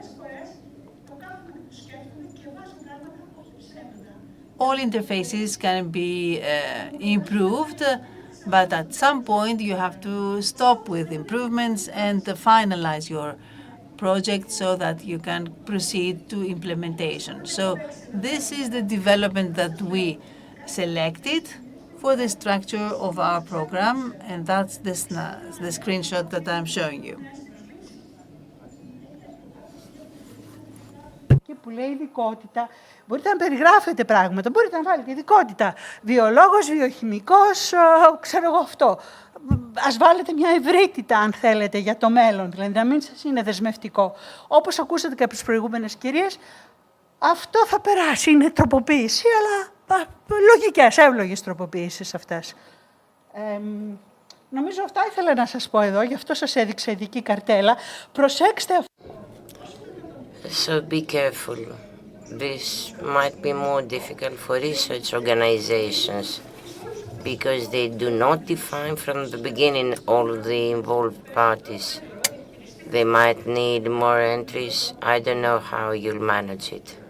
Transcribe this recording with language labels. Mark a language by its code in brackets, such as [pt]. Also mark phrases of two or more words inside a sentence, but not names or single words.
[en] All interfaces can be improved, but at some point you have to stop with improvements and finalize your project so that you can proceed to implementation. So this is the development that we selected for the structure of our program, and that's the screenshot that I'm showing you. [el] Και που λέει ειδικότητα, μπορείτε να περιγράφετε πράγματα, μπορείτε να βάλετε ειδικότητα. Βιολόγος, βιοχημικός, ξέρω εγώ αυτό. Ας βάλετε μια ευρύτητα, αν θέλετε, για το μέλλον, δηλαδή να μην σας είναι δεσμευτικό. Όπως ακούσατε και από τις προηγούμενες κυρίες, αυτό θα περάσει, είναι τροποποίηση, αλλά λογικές, εύλογες τροποποίησεις αυτές. Νομίζω αυτά ήθελα να σας πω εδώ, γι' αυτό σας έδειξα ειδική καρτέλα. Προσέξτε. [en] So be careful. This might be more difficult for research organizations because they do not define from the beginning all the involved parties. They might need more entries. I don't know how you'll manage it.